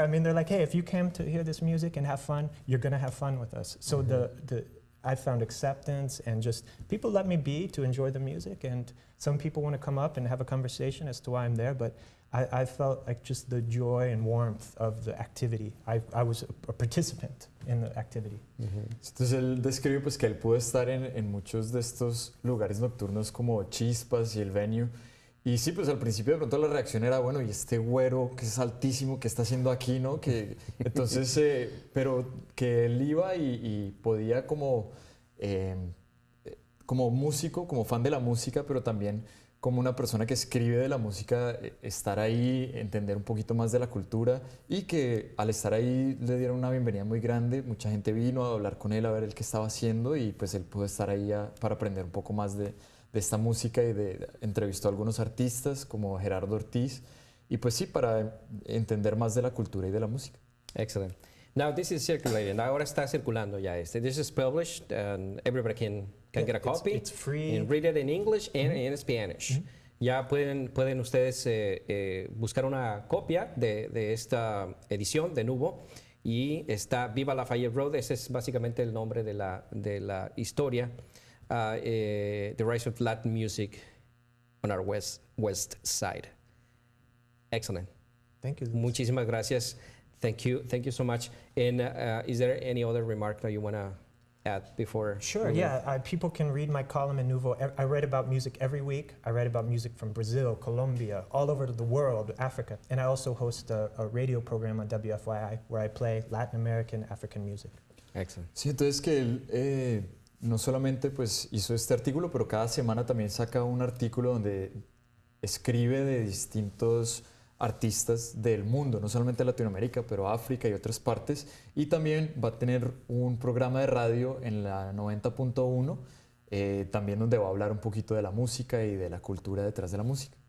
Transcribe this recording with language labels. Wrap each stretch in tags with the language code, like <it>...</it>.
<en>I mean, they're like, hey, if you came to hear this music and have fun, you're going to have fun with us. So I found acceptance and just people let me be to enjoy the music, and some people want to come up and have a conversation as to why I'm there, but I felt like just the joy and warmth of the activity. I was a participant in the activity.</en> <es>Entonces él describe pues que él pudo estar en muchos de estos lugares nocturnos como Chispas y el Venue. Y sí, pues al principio de pronto la reacción era, bueno, y este güero que es altísimo, ¿qué está haciendo aquí, no? Entonces, pero que él iba y podía como músico, como fan de la música, pero también como una persona que escribe de la música, estar ahí, entender un poquito más de la cultura y que al estar ahí le dieron una bienvenida muy grande. Mucha gente vino a hablar con él, a ver el qué estaba haciendo y pues él pudo estar ahí para aprender un poco más de esta música y entrevistó a algunos artistas como Gerardo Ortiz y pues sí, para entender más de la cultura y de la música.</es> <en>Excellent. Now this is circulating.</en> <es>Ahora está circulando ya este.</es> <en>This is published and everybody can get a copy. It's free. And read it in English and in Spanish.</en> <es>Ya pueden ustedes buscar una copia de esta edición de Nuvo y está Viva Lafayette Road. Ese es básicamente el nombre de la historia.</es> <en>The Rise of Latin Music on our west side. Excellent. Thank you.</en> <es>Muchísimas gracias.</es> <en>Thank you so much. And is there any other remark that you want to add before? Sure, yeah. People can read my column in Nuvo. I write about music every week. I write about music from Brazil, Colombia, all over the world, Africa. And I also host a radio program on WFYI where I play Latin American, African music. Excellent.</en> <es>Sí, entonces que él no solamente pues hizo este artículo, pero cada semana también saca un artículo donde escribe de distintos artistas del mundo, no solamente Latinoamérica, pero África y otras partes. Y también va a tener un programa de radio en la 90.1, también donde va a hablar un poquito de la música y de la cultura detrás de la música.</es>